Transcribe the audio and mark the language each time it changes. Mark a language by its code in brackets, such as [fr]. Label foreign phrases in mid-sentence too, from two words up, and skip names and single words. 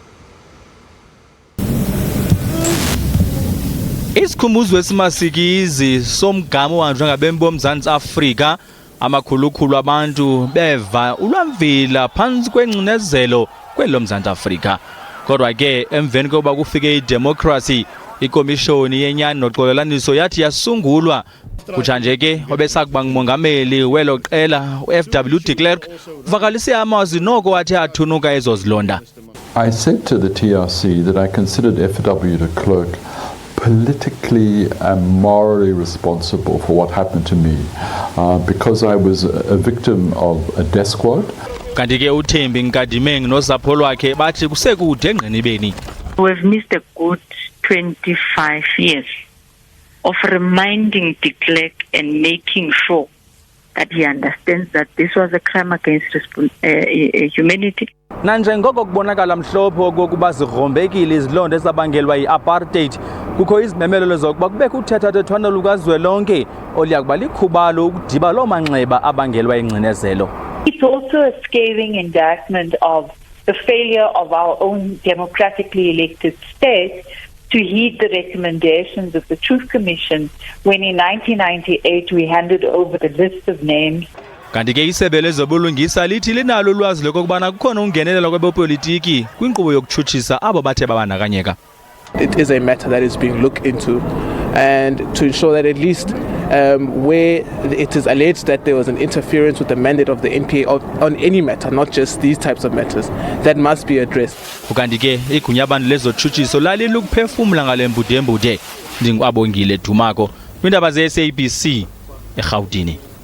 [xh] Isikhumbuzo esimasikizi somgama ohanjwa ngabemi boMzantsi Afrika, amakhulukhulu abantu beva ulwamvila phantsi kwengcinezelo kwelo Mzantsi Afrika. Kodwa ke emveni kokuba kufike idemocracy, ikomishoni yenyani noxolelwaniso yathi yasungulwa. Kutshanje ke obesakuba ngumongameli welo qela uFW De Klerk uvakalise amazwi noko wathi athunuka ezo zilonda. [en] I said to the TRC that I considered FW De Klerk politically and morally responsible for what happened to me because I was a victim of a death squad. [xh] Kanti ke uThembi Nkadimeng nosapho lwakhe bathi kusekude engqinibeni. [en] We've missed a good 25 years of reminding De Klerk and making sure that he understands that this was a crime against humanity. [xh] Nanjengoko kubonakala mhlophe okokuba zigrombekile izilonda ezabangelwa yi-apartheid, kukho izimemelo zokuba kubekho uthethathethwano lukazwelonke oluyakuba likhubalo ukudiba loo manxeba abangelwa ingcinezelo. [en] It's also a scathing indictment of the failure of our own democratically elected state to heed the recommendations of the Truth Commission when in 1998 we handed over the list of names. [xh] Kanti ke isebe lezobulungisa lithi linalo ulwazi lokubana kukhona ungenelela kwepolitiki kwinkqubo yokutshutshisa abo bathe babandakanyeka. [en] It is a matter that is being looked into, and to ensure that at least where it is alleged that there was an interference with the mandate of the NPA on any matter, not just these types of matters, that must be addressed. [xh] Ukanti ke igunya abantu lezotshutshiso lalilukuphefumla ngale mbude ndingu Abongile Dumako, kwiindaba ze-SABC eRhawutini.